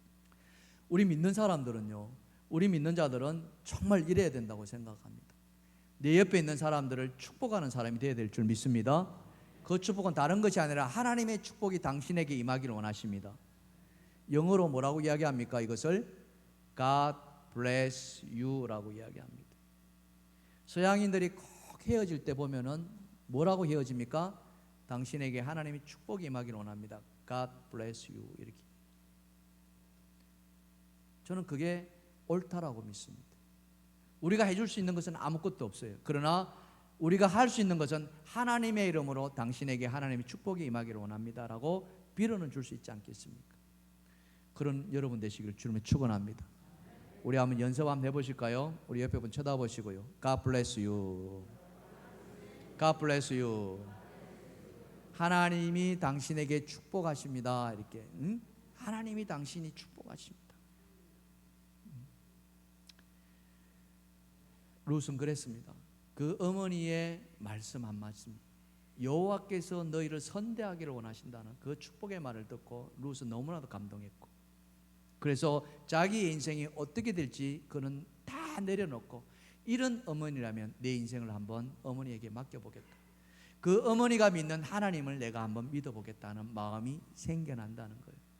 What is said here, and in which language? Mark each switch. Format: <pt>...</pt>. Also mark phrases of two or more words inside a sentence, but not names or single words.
<ko>우리 믿는 사람들은요, 우리 믿는 자들은 정말 이래야 된다고 생각합니다. 내 옆에 있는 사람들을 축복하는 사람이 되어야 될 줄 믿습니다. 그 축복은 다른 것이 아니라 하나님의 축복이 당신에게 임하기를 원하십니다. 영어로 뭐라고 이야기합니까? 이것을</ko> <en>God bless you</en> <ko>라고 이야기합니다. 서양인들이 꼭 헤어질 때 보면은 뭐라고 헤어집니까? 당신에게 하나님의 축복이 임하기를 원합니다.</ko> <en>God bless you 이렇게.</en> <ko>저는 그게 옳다라고 믿습니다. 우리가 해줄 수 있는 것은 아무것도 없어요. 그러나 우리가 할 수 있는 것은 하나님의 이름으로 당신에게 하나님의 축복이 임하기를 원합니다라고 빌어는 줄 수 있지 않겠습니까? 그런 여러분 되시기를 주님의 축원합니다. 우리 한번 연습 한번 해보실까요? 우리 옆에 분 쳐다보시고요.</ko> <en>God bless you. God bless you.</en> <ko>하나님이 당신에게 축복하십니다. 이렇게 하나님이 당신이 축복하십니다. 룻은 그랬습니다. 그 어머니의 말씀 한 말씀, 여호와께서 너희를 선대하기를 원하신다는 그 축복의 말을 듣고 룻은 너무나도 감동했고, 그래서 자기의 인생이 어떻게 될지 그는 다 내려놓고, 이런 어머니라면 내 인생을 한번 어머니에게 맡겨보겠다, 그 어머니가 믿는 하나님을 내가 한번 믿어보겠다는 마음이 생겨난다는 거예요.</ko>